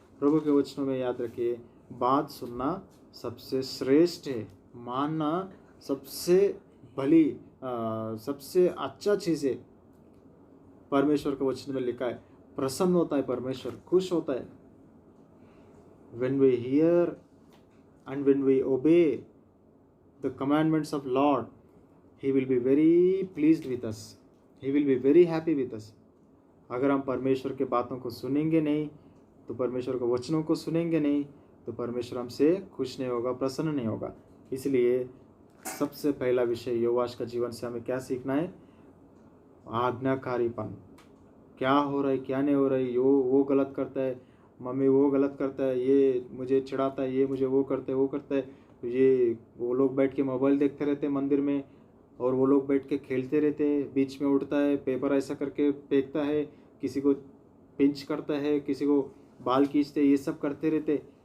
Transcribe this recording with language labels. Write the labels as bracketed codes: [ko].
[hi] प्रभु के वचनों में याद रखिए, बात सुनना सबसे श्रेष्ठ है, मानना सबसे भली, सबसे अच्छा चीज़ है। परमेश्वर के वचन में लिखा है, प्रसन्न होता है परमेश्वर, खुश होता है। [en] When we hear and when we obey the commandments of Lord, He will be very pleased with us. He will be very happy with us. [hi] अगर हम परमेश्वर के बातों को सुनेंगे नहीं, तो परमेश्वर के वचनों को सुनेंगे नहीं, तो परमेश्वर हमसे खुश नहीं होगा, प्रसन्न नहीं होगा। इसलिए सबसे पहला विषय योआश का जीवन से हमें क्या सीखना है? आज्ञाकारीपन। क्या हो रहा है, क्या नहीं हो रहा है, वो गलत करता है, मम्मी वो गलत करता है, ये मुझे चिढ़ाता है, ये मुझे वो करता है, तो ये वो लोग बैठ के मोबाइल देखते रहते हैं मंदिर में, और वो लोग बैठ के खेलते रहते हैं, बीच में उठता है, पेपर ऐसा करके फेंकता है, किसी को पिंच करता है, किसी को बाल खींचते, ये सब करते रहते।